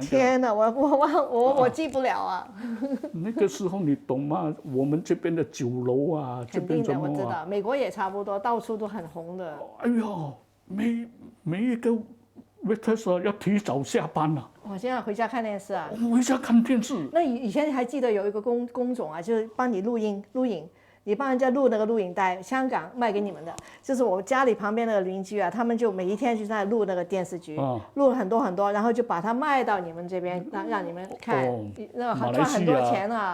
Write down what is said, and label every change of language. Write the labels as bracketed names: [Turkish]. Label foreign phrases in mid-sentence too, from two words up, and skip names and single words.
[Chinese] 天哪，我記不了啊。那個時候你懂嗎？我們這邊的酒樓啊，這邊什麼我知道，美國也差不多，到處都很紅的。哎呦，每一個 waitress 要提早下班了。我現在回家看電視啊。回家看電視。那以前還記得有一個工種啊，就是幫你錄影，你幫人家錄那個錄影帶，香港賣給你們的，就是我家裡旁邊那個鄰居啊，他們就每一天就在錄那個電視劇，錄了很多很多，然後就把它賣到你們這邊，讓你們看，那賺很多錢啊。